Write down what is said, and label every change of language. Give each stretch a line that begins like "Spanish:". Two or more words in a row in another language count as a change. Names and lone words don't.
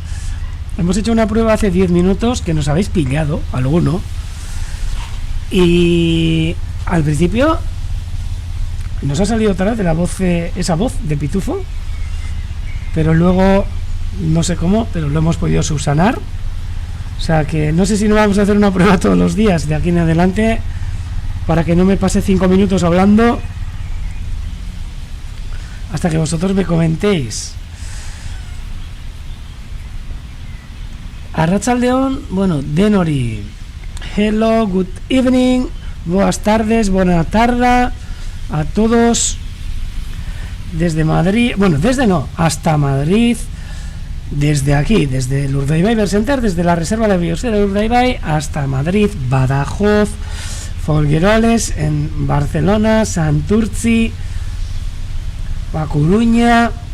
Spanish: Hemos hecho una prueba hace 10 minutos que nos habéis pillado, alguno, y al principio nos ha salido otra vez de la voz, esa voz de pitufo, pero luego no sé cómo, pero lo hemos podido subsanar. O sea que no sé si no vamos a hacer una prueba todos los días de aquí en adelante para que no me pase 5 minutos hablando hasta que vosotros me comentéis.
Basque: Arratsaldeon, bueno, Denori.
English: Hello, good evening,
Spanish: buenas tardes, buena tarde a todos desde Madrid, bueno, hasta Madrid. Desde aquí, desde el Urdaibai Bird Center, desde la Reserva de Biosfera de Urdaibai hasta Madrid, Badajoz, Folgueroles, en Barcelona, Santurtzi, A Coruña,